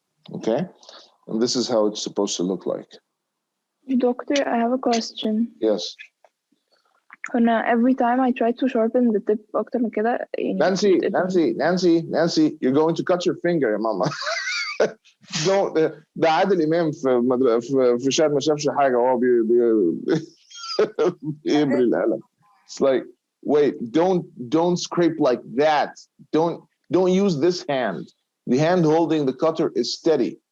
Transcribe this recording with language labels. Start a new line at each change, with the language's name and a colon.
English: Okay, and this is how it's supposed to look like. Doctor, I have a question. Yes. Every time I try to sharpen the tip
Arabic: أكتر من كده
English: Nancy, you're going to cut your finger
Arabic: يا ماما.
English: Don't.
Arabic: ده عادل إمام في شاهد ما شافش حاجة وهو بيبري القلم.
English: It's like, wait, don't scrape like that. Don't use this hand. The hand holding the cutter is steady.